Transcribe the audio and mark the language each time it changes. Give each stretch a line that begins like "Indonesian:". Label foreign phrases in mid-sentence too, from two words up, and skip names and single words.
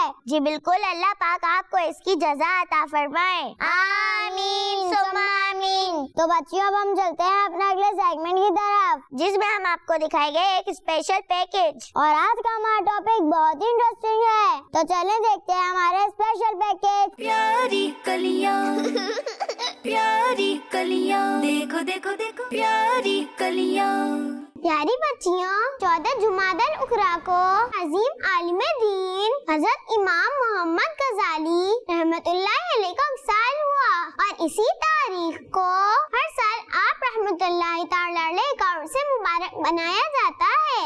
Urdu: جی بالکل، اللہ پاک آپ کو اس کی جزا عطا فرمائے.
Arabic: آمین ثم آمین.
Urdu: تو بچیوں، اب ہم چلتے ہیں اپنے اگلے سیگمنٹ کی طرف، جس میں ہم آپ کو دکھائیں گے ایک
English: special package.
Urdu: اور آج کا ہمارا ٹاپک بہت ہی انٹرسٹنگ ہے. تو چلیں دیکھتے ہیں ہمارے
English: special package.
Urdu: پیاری کلیاں پیاری کلیاں دیکھو دیکھو دیکھو پیاری کلیاں. پیاری بچیوں، 14 جمادی الاخری کو عظیم عالم دین حضرت امام محمد غزالی
Arabic: رحمت اللہ علیہ
Urdu: کا وصال ہوا، اور اسی تاریخ کو ہر سال آپ
Arabic: رحمت اللہ تعالی علیہ
Urdu: کا عرس مبارک منایا جاتا ہے.